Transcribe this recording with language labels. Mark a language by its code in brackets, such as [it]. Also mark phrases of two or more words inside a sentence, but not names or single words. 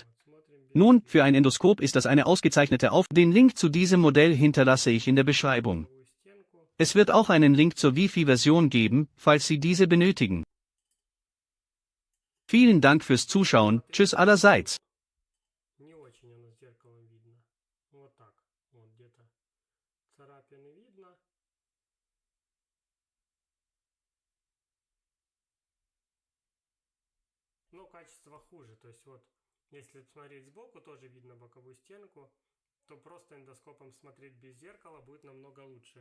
[de] Nun, für ein Endoskop ist das eine ausgezeichnete Den Link zu diesem Modell hinterlasse ich in der Beschreibung. Es wird auch einen Link zur Wi-Fi-Version geben, falls Sie diese benötigen. Vielen Dank fürs Zuschauen, tschüss allerseits. [ru] Но качество хуже, то есть вот, если смотреть сбоку, тоже видно боковую стенку, то просто эндоскопом смотреть без зеркала будет намного лучше.